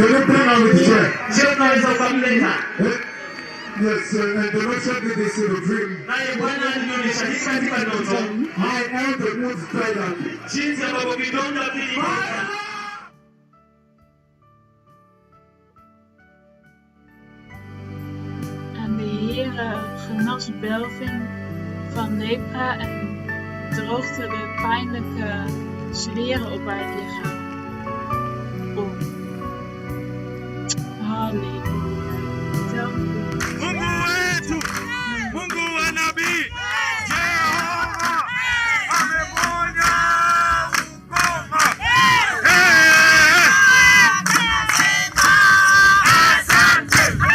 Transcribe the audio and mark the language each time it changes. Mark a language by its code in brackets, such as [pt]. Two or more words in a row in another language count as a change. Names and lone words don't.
[sw] Je, unaweza ukamleta? [en] Yes, and the Lord showed me this in a dream. [sw] Naye Bwana alinionyesha hii katika ndoto. [en] I am the wounds dried up. [sw] Jinsi ambavyo vidonda vilipona. [nl] En de Heere genas Belvin van lepra en droogde de pijnlijke zweren op haar lichaam op. Halleluja. [sw] Mungu wetu, Mungu wa nabii, Jehova ameponya ukoma. Asante.